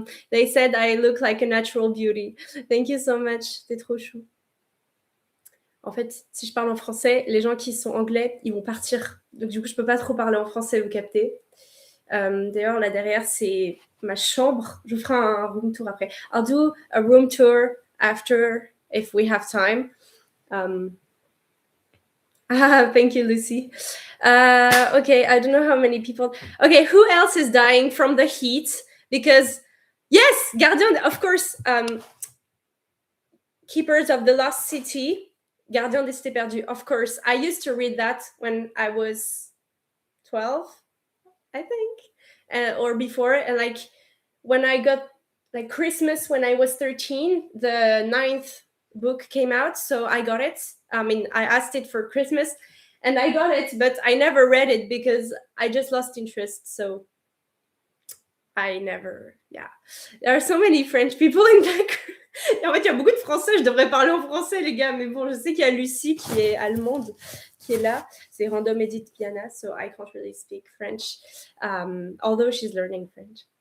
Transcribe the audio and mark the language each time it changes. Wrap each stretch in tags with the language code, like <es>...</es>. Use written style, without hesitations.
<en>They said I look like a natural beauty. Thank you so much.</en> <fr>T'es trop chou. En fait, si je parle en français, les gens qui sont anglais, ils vont partir. Donc du coup, je peux pas trop parler en français, vous captez. D'ailleurs, là derrière, c'est ma chambre. Je vous ferai un room tour après.</fr> <en>I'll do a room tour after if we have time. Thank you, Lucy. Okay, I don't know how many people. Okay, who else is dying from the heat? Because, yes, Gardien, of course, Keepers of the Lost City, Gardien des Cités Perdues, of course. I used to read that when I was 12, I think, or before. And like when I got like Christmas when I was 13, the 9th book came out, so I got it. I mean, I asked it for Christmas and I got it, but I never read it because I just lost interest. So I never, yeah. There are so many French people in that.</en> <fr>En fait, il y a beaucoup de Français. Je devrais parler en français, les gars. Mais bon, je sais qu'il y a Lucie qui est allemande qui est là.</fr> <en>C'est Random Edit Piana, so I can't really speak French, although she's learning French.</en>